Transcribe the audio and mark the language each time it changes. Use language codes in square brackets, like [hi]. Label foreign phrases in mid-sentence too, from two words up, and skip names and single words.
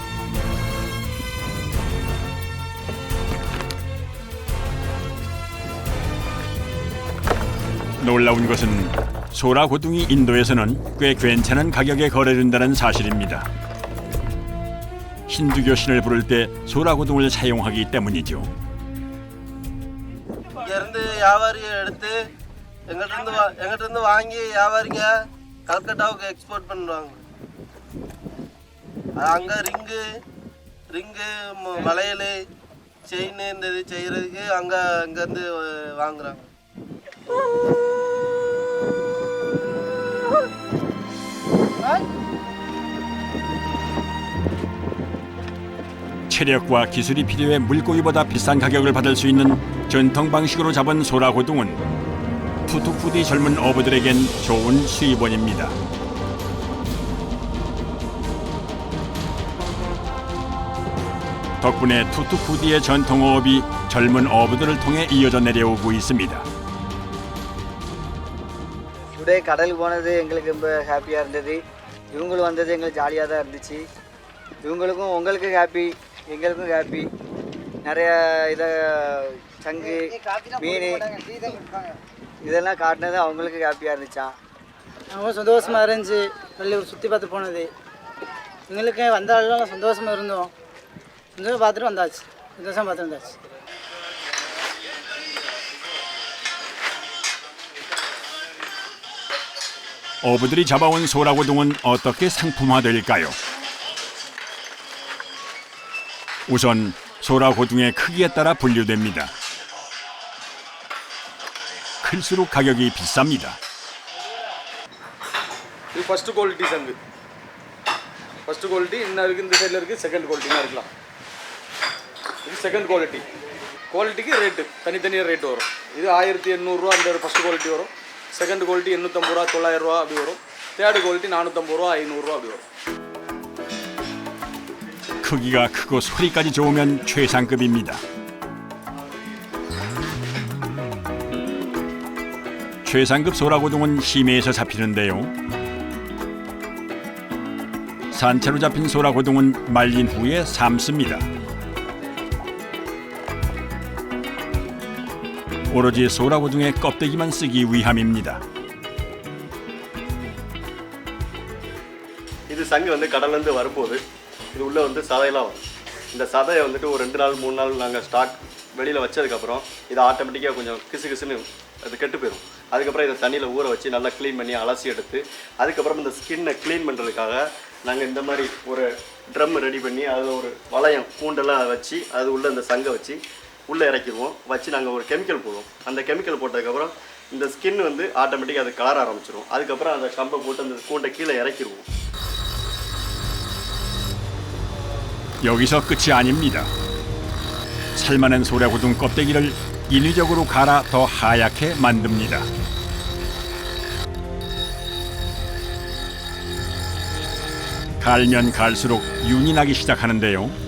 [ko] 놀라운 것은 소라고둥이 인도에서는 꽤 괜찮은 가격에 거래된다는 사실입니다. 힌두교 신을 부를 때 소라고둥을 사용하기 때문이죠. [ta] இருந்து வியாபாரியை எடுத்து எங்கிட்ட வாங்கி வியாபாரிங்க கல்கட்டாவுக்கு எக்ஸ்போர்ட் பண்ணுவாங்க. அங்கே ரிங்கு வளையல் செயின் இந்த இது செய்கிறதுக்கு அங்கேருந்து வாங்குறாங்க. [ko] 체력과 기술이 필요해 물고기보다 비싼 가격을 받을 수 있는 전통 방식으로 잡은 소라고둥은 투투쿠디 젊은 어부들에겐 좋은 수입원입니다. 덕분에 투투쿠디의 전통어업이 젊은 어부들을 통해 이어져 내려오고 있습니다. [ta] டுடே கடலுக்கு போனது எங்களுக்கு ரொம்ப ஹாப்பியாக இருந்தது. இவங்களும் வந்தது எங்களுக்கு ஜாலியாக தான் இருந்துச்சு. இவங்களுக்கும் உங்களுக்கு ஹாப்பி, எங்களுக்கும் ஹாப்பி. நிறைய இதை சங்கு மீன் இதெல்லாம் காட்டினது அவங்களுக்கு ஹாப்பியாக இருந்துச்சான். அவங்க சந்தோஷமாக இருந்துச்சு. வெளியூர் சுற்றி பார்த்து போனது எங்களுக்கு வந்தாலும் சந்தோஷமாக இருந்தோம். சந்தோஷம் பார்த்துட்டு வந்தாச்சு. சந்தோஷம் பார்த்து வந்தாச்சு. [ko] 어부들이 잡아온 소라고등은 어떻게 상품화될까요? 우선 소라고등의 크기에 따라 분류됩니다. 클수록 가격이 비쌉니다. [ta] இது [en] first quality [ta] சங்கு. [en] first quality [ta] இன்னும் இருக்குது, இந்த சைடில் இருக்குது. [en] second qualityனா [ta] இருக்கலாம். இது [en] second quality. [ta] குவாலிட்டிக்கு ரேட்டு தனித்தனியாக ரேட்டு வரும். இது 1800 ரூபா அந்த [en] first quality [ta] வரும். [en] second quality [ta] 850 ரூபா 900 ரூபா அப்படி வரும். [en] third quality [ta] 450 ரூபா 500 ரூபா அப்படி வரும். [ko] 크기가 크고 소리까지 좋으면 최상급입니다. 최상급 소라고등은 심해에서 잡히는데요. 산채로 잡힌 소라고등은 말린 후에 삶습니다. 오로지 소라고등의 껍데기만 쓰기 위함입니다. [ta] இது சங்கு வந்து கடல்லேருந்து வரும்போது இது உள்ளே வந்து சதையெல்லாம் வரும். இந்த சதையை வந்துட்டு ஒரு 2 நாள் 3 நாள் நாங்கள் ஸ்டாக் வெளியில் வச்சதுக்கப்புறம் இது ஆட்டோமேட்டிக்காக கொஞ்சம் கிசுன்னு அது கெட்டு போயிடும். அதுக்கப்புறம் இதை தண்ணியில் ஊற வச்சு நல்லா க்ளீன் பண்ணி அலசி எடுத்து அதுக்கப்புறம் இந்த [en] skinனை clean [ta] பண்ணுறதுக்காக நாங்கள் இந்த மாதிரி ஒரு [en] drum ready [ta] பண்ணி அதில் ஒரு வளையம் கூண்டெல்லாம் வச்சு அது உள்ளே இந்த சங்கை வச்சு உள்ளே இறக்கிடுவோம். வச்சு நாங்கள் ஒரு கெமிக்கல் போடுவோம். அந்த கெமிக்கல் போட்டதுக்கப்புறம் இந்த ஸ்கின் வந்து ஆட்டோமேட்டிக்காக அது கலர ஆரம்பிச்சிடும். அதுக்கப்புறம் அந்த கம்பை போட்டு அந்த கூண்டை கீழே இறக்கிடுவோம். [ko] 여기서 끝이 아닙니다. 살만한 소라고등 껍데기를 인위적으로 갈아 더 하얗게 만듭니다. 갈면 갈수록 윤이 나기 시작하는데요.